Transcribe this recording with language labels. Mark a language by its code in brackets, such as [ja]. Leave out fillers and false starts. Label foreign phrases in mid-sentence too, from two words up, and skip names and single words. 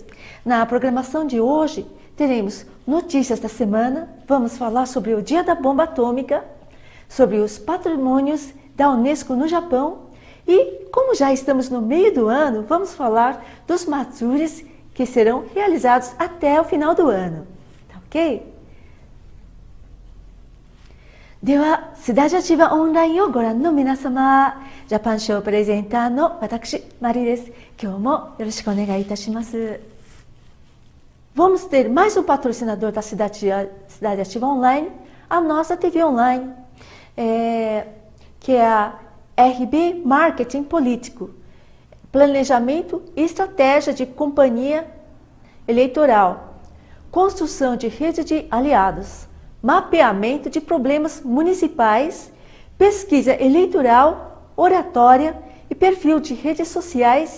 [pt] Na programação de hoje, teremos notícias da semana, vamos falar sobre o Dia da Bomba Atômica, sobre os patrimônios da Unesco no Japão. E, como já estamos no meio do ano, vamos falar dos Matsuris que serão realizados até o final do ano. Tá ok? [ja] では、Cidade Ativa Online をご覧の皆様、ジャパンショープレゼンターの私、マリです。今日もよろしくお願いいたします。 [pt] Vamos ter mais um patrocinador da Cidade Ativa Online, a nossa TV online, que é a RB Marketing Político, Planejamento e Estratégia de Companhia Eleitoral, Construção de Rede de Aliados, Mapeamento de Problemas Municipais, Pesquisa Eleitoral, Oratória e Perfil de Redes Sociais.